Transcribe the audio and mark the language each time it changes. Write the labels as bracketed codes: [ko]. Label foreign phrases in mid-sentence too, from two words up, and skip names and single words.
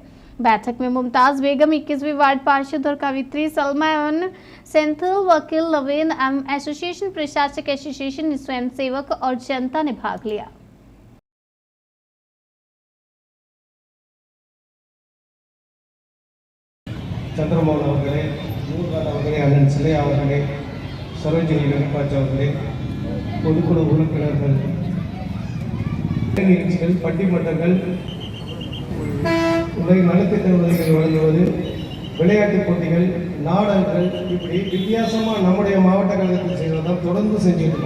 [hi] बैठक में मुमताज बेगम 21वीं वार्ड पार्षद और कवित्री सलमान सेंथिल, वकील नवीन एम एसोसिएशन, प्रशासक एसोसिएशन, स्वयंसेवक और जनता ने भाग लिया। [ta] चंद्रमोहन அவர்களே, நூர்கான் அவர்களே, அண்ணன் சிலையா அவர்களே, சரோஜினி வெங்கடாஜ் அவர்களே, பொதுக்குழு உறுப்பினர்கள், நிகழ்ச்சிகள், பட்டிமன்றங்கள், உலக நலத்திட்ட உதவிகள் வழங்குவது, விளையாட்டுப் போட்டிகள், நாடகங்கள், இப்படி வித்தியாசமாக நம்முடைய மாவட்ட கழகத்தில் செய்வதுதான் தொடர்ந்து செஞ்சுட்டு இருக்கோம்.